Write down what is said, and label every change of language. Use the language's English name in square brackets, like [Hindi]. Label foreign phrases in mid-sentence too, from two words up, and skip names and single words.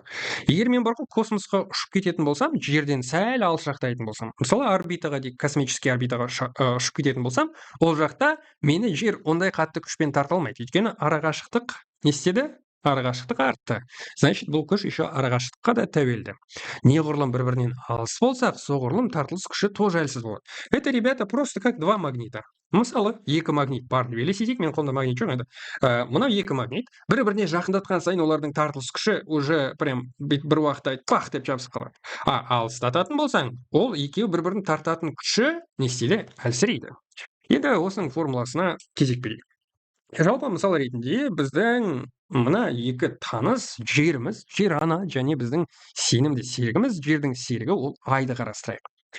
[Kazakh] Егер мен космосқа ұшып кететін болсам, жерден сәл алшақтайтын болсам, мысалы, орбитаға дейік, космический орбитаға ұшып кететін болсам, ол жақта мені жер ондай қатты күшпен тарта алмайды. Өйткені арақашықтық не істеді? Арақашықтық артты. Значит, бұл күш еще арақашықтыққа да тәуелді. Неғұрлым бір-бірінен алыс болсақ, соғұрлым тартылыс күші тоже әлсіз болады. [Russian] Это, ребята, просто как два магнита. [Kazakh] Мысалы, екі магнит бар деп елестетейік, мен қолымда магнит жоқ енді. Мынау екі магнит, бір-біріне жақындатқан сайын олардың тартылыс күші [Russian] уже прям [Kazakh] бір уақытта пах деп жабысып қалады. Алыстататын болсаң, ол екеуі бір-бірін тартатын күші не істейді? Әлсірейді. Енді осының формуласына кезек берейік. Жалпы мысал ретінде біздің мына екі таныс жеріміз, жер ана және біздің сенімді серігіміз, жердің серігі, ол айды қарастырайық.